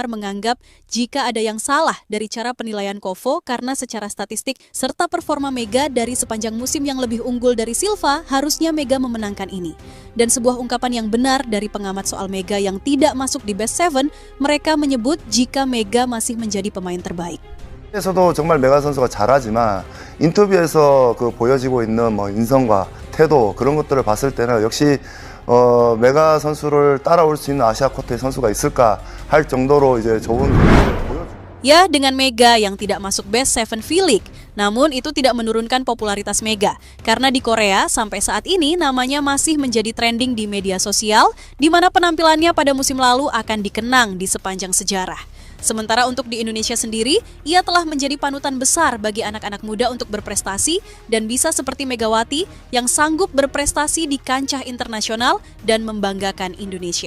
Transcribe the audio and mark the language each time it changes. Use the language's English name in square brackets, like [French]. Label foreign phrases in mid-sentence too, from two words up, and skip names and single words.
[Indonesian] menganggap jika ada yang salah dari cara penilaian Kovo karena secara statistik serta performa Mega dari sepanjang musim yang lebih unggul dari Silva, harusnya Mega memenangkan ini. Dan sebuah ungkapan yang benar dari pengamat soal Mega yang tidak masuk di Best Seven, mereka menyebut jika Mega masih menjadi pemain terbaik. [Korean] 에서도 정말 메가 선수가 잘하지만 인터뷰에서 그 보여지고 있는 인성과 태도 그런 것들을 봤을 때는 역시 메가 선수를 따라올 수 있는 아시아 쿼터의 선수가 있을까 할 정도로 이제 좋은 [Indonesian] Ya, dengan Mega yang tidak masuk Best Seven V-League, namun itu tidak menurunkan popularitas Mega. Karena di Korea, sampai saat ini namanya masih menjadi trending di media sosial, di mana penampilannya pada musim lalu akan dikenang di sepanjang sejarah. Sementara untuk di Indonesia sendiri, ia telah menjadi panutan besar bagi anak-anak muda untuk berprestasi dan bisa seperti Megawati yang sanggup berprestasi di kancah internasional dan membanggakan Indonesia.